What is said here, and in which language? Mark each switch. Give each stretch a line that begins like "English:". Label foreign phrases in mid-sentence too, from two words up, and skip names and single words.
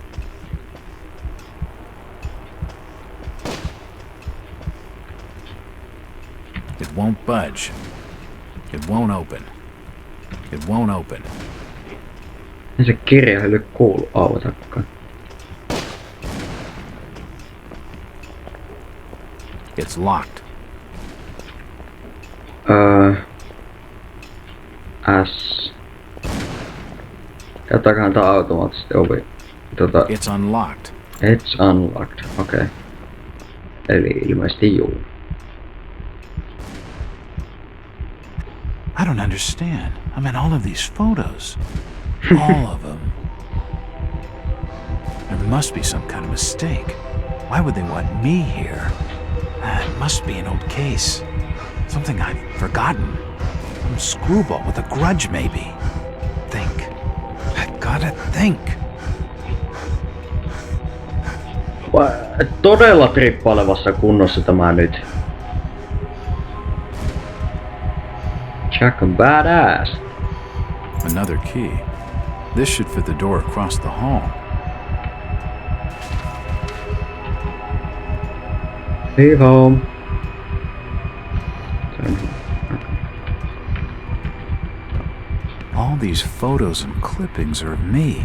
English: It won't budge. It won't open. It won't open.
Finnish: Ei se kirjahylly kuulu autakkaan.
English: It's locked. S.
Finnish: Käyttääköhän tää automaattisesti ovi?
English: It's unlocked. It's unlocked,
Finnish: okei. Okay. Eli ilmeisesti juu.
English: I don't understand. I mean, all of these photos. All of them. There must be some kind of mistake. Why would they want me here? It must be an old case. Something I've forgotten. Some screwball with a grudge, maybe. Think. I gotta think.
Finnish: Todella trippailevassa kunnossa tämä nyt. Jack on badass.
English: Another key. This should fit the door across the hall. Leave home. All these photos and clippings are of me.